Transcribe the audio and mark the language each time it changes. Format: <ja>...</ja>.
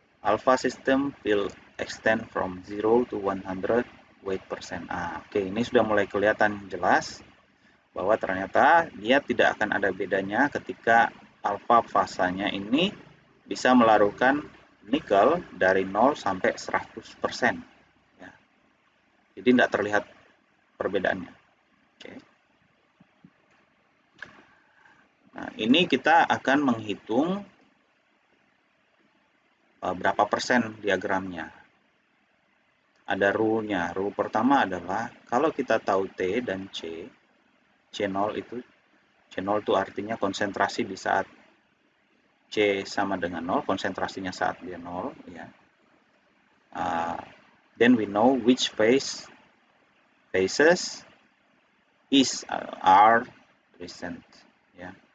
<en>Alpha system will extend from 0 to 100 weight percent.</en> <id>Oke, ini sudah mulai kelihatan jelas bahwa ternyata dia tidak akan ada bedanya ketika alpha fasanya ini bisa melarutkan nikel dari 0 sampai 100%. Ya. Jadi tidak terlihat perbedaannya. Oke. Nah, ini kita akan menghitung berapa persen diagramnya. Ada rule-nya. Rule pertama adalah kalau kita tahu T dan C, C0 itu artinya konsentrasi di saat C sama dengan 0, konsentrasinya saat dia 0 ya.</id> <en>Then we know which phases are present ya.</en>